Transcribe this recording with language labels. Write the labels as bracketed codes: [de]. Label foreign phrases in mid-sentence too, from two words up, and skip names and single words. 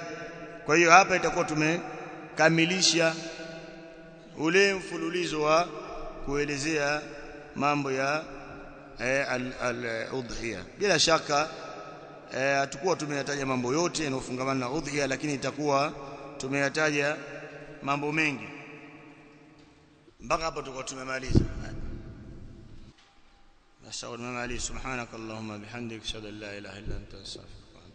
[sw] Kwa hiyo hapa itakuwa tumekamilisha ule mfululizo wa kuelezea mambo ya al-udhiya. Bila shaka hatakuwa tumeyataja mambo yote yanayofungamana na udhiya, lakini itakuwa tumeyataja mambo mengi. Mpaka hapo tutakuwa tumemaliza. Basi tumemaliza. [ar] سبحانك اللهم وبحمدك أشهد أن لا إله إلا أنت أستغفرك